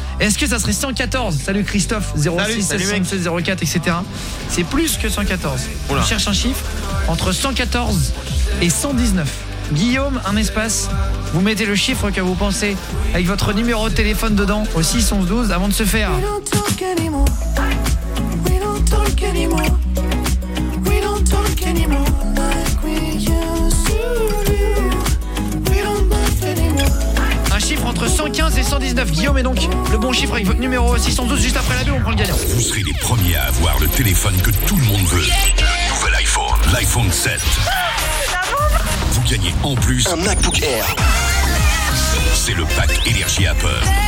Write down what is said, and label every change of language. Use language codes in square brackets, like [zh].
[fr] Est-ce que ça serait 114? Salut Christophe, 06 06 04, etc. C'est plus que 114. Oula. On cherche un chiffre entre 114 et 119. Guillaume, un espace, vous mettez le chiffre que vous pensez avec votre numéro de téléphone dedans au 612 avant de se faire. [en] We don't talk anymore. We don't talk anymore. We don't talk anymore like we used to do. We don't laugh anymore. [fr] Un chiffre entre 115 et 619. Guillaume est donc le bon chiffre avec votre numéro 612. Juste après la bulle, on prend le gagnant. Vous serez les premiers à avoir le téléphone que tout le monde veut. Le nouvel iPhone, l'iPhone 7. Vous gagnez en plus un MacBook Air. C'est le pack Énergie Apple.